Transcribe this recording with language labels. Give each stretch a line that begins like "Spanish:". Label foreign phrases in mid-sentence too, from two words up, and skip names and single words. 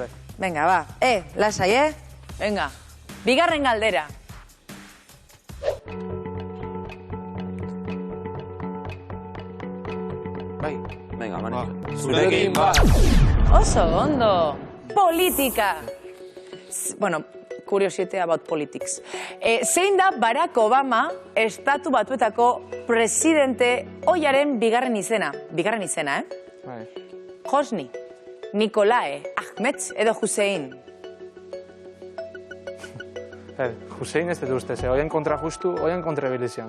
Basque: Venga, ba. Lasai, Venga. Bigarren galdera. Bai, venga, Manitxo. Zurekin bat. Oso ondo. Politika. Bueno,
English: curiosity about politics.
Basque: Zein da Barack Obama estatu batuetako presidente oiaren bigarren izena? Bigarren izena, Bai. Hosni, Nikolae, Ahmed edo Hussein. Hussein ez dut uste, oien kontra justu, oien kontra bilizian.